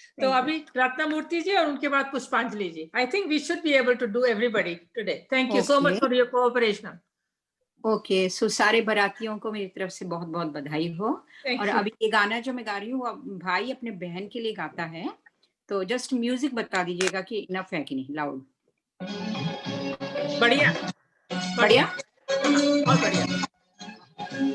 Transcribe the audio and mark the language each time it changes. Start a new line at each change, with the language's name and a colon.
Hindi: तो अभी रत्नमूर्ति जी और उनके बाद पुष्पांजलि जी.
English: I think we should be able to do everybody today. Thank you so much for your cooperation.
Hindi: Okay so सारे बारातियों को मेरी तरफ से बहुत बहुत बधाई हो. और अभी ये गाना जो मैं गा रही हूँ भाई अपने बहन के लिए गाता है, तो जस्ट म्यूजिक बता दीजिएगा कि इनफ है कि नहीं. लाउड. बढ़िया बढ़िया बहुत बढ़िया.